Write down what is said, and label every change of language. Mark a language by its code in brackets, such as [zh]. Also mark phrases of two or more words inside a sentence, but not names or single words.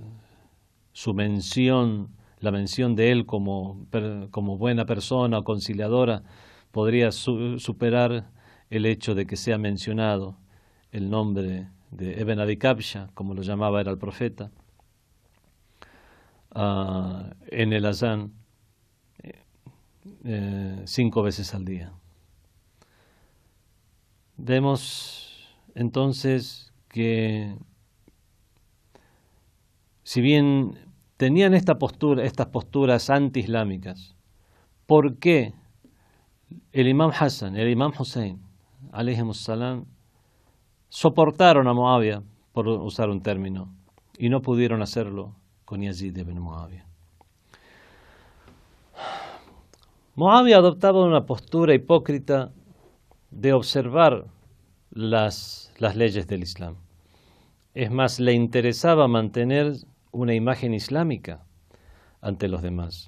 [es] la mención de él como buena persona o conciliadora, podría superar el hecho de que sea mencionado el nombre de Ibn Abi Kabsha, como lo llamaba era el profeta, en el azán 5 veces al día. Vemos entonces que si bien tenían estas posturas anti-islámicas, ¿por qué el Imam Hassan, el Imam Hussein, [ar] عليهم السلام, [es] soportaron a Muawiyah, por usar un término, y no pudieron hacerlo con Yazid ibn Muawiyah? Muawiyah adoptaba una postura hipócrita de observar las leyes del Islam. Es más, le interesaba mantener una imagen islámica ante los demás.